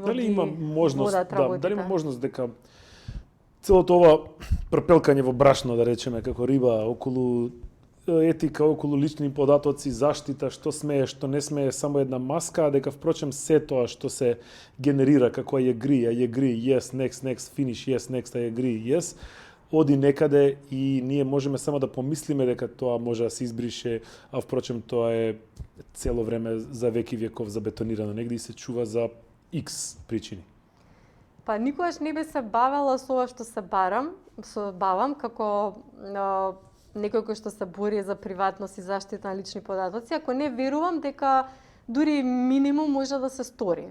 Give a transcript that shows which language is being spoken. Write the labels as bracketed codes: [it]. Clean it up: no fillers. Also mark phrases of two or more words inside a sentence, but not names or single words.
[mk] дали има можност, работите? Дали има можност дека целото ова пропелкање во брашно, да речеме, како риба, околу етика, околу лични податоци, заштита, што смее, што не смее, само една маска, а дека впрочем се тоа што се генерира како [en] I agree, yes, next, finish, yes, next, I agree, yes, [mk] оди некаде и ние можеме само да помислиме дека тоа може да се избрише, а впрочем тоа е цело време за веки веков забетонирано негде и се чува за X причини. Па никогаш не би се бавела со ова што се бавам како некој кој што се бори за приватност и заштита на лични податоци, ако не верувам дека дури минимум може да се стори.